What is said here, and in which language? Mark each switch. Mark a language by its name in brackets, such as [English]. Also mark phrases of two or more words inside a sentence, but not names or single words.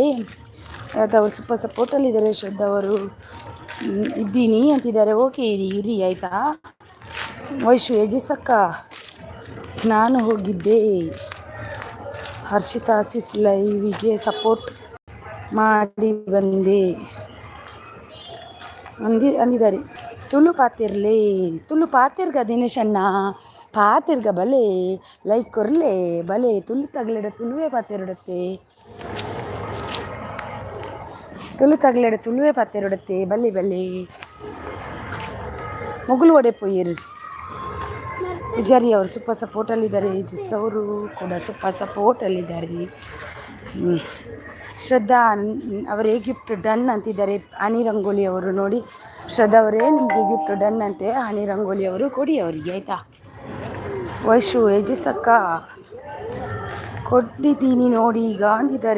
[Kannada] ರಾಧಾ ಅವರು ಸ್ವಲ್ಪ ಸಪೋರ್ಟಲ್ಲಿದ್ದಾರೆ. ಶ್ರದ್ಧಾ ಅವರು ಇದ್ದೀನಿ ಅಂತಿದ್ದಾರೆ. ಓಕೆ ಇರಿ ಆಯಿತಾ. ವೈಶು ಏಜಿಸಕ್ಕ ನಾನು ಹೋಗಿದ್ದೆ. ಹರ್ಷಿತಾ ಸ್ವಿಸ್ ಲೈವಿಗೆ ಸಪೋರ್ಟ್ ಮಾಡಿ ಬಂದೆ ಅಂದಿದ್ದಾರೆ. [Tulu] ತುಳು ಪಾತಿರ್ಗ ದಿನೇಶ್ ಅಣ್ಣ ಪಾತಿರ್ಗ ಬಲೆ ಲೈಕ್ ಕೊರ್ಲೆ ಬಲೆ ತುಳು ತಗಲಿಡ ತುಳುವೆ ಪಾತಿರುಡತ್ತೆ. ತುಳುವೆ ಪಾತಿರುಡತ್ತೆ ಬಲ್ಲೆ ಮುಗುಲು ಒಡೆ ಪೊಯ್ಯರು. [Kannada] ಪೂಜಾರಿ ಅವರು ಸ್ವಲ್ಪ ಸಪೋರ್ಟಲ್ಲಿದ್ದಾರೆ. ಜಿಸ್ ಅವರು ಕೂಡ ಸ್ವಲ್ಪ ಸಪೋರ್ಟಲ್ಲಿದ್ದಾರೆ. ಶ್ರದ್ಧಾ ಅವರೇ [English] gift done [Kannada] ಅಂತಿದ್ದಾರೆ. ಹನಿ ರಂಗೋಲಿ ಅವರು ನೋಡಿ. ಶ್ರದ್ಧಾ ಅವರೇ ನಿಮಗೆ [English] gift done [Kannada] ಅಂತೆ. ಹನಿ ರಂಗೋಲಿ ಅವರು ಕೊಡಿ ಅವರಿಗೆ ಆಯಿತಾ. ವೈಶು ಏಜಿಸಕ್ಕ ಕೊಟ್ಟಿದ್ದೀನಿ ನೋಡಿ ಈಗ ಅಂದಿದ್ದಾರೆ.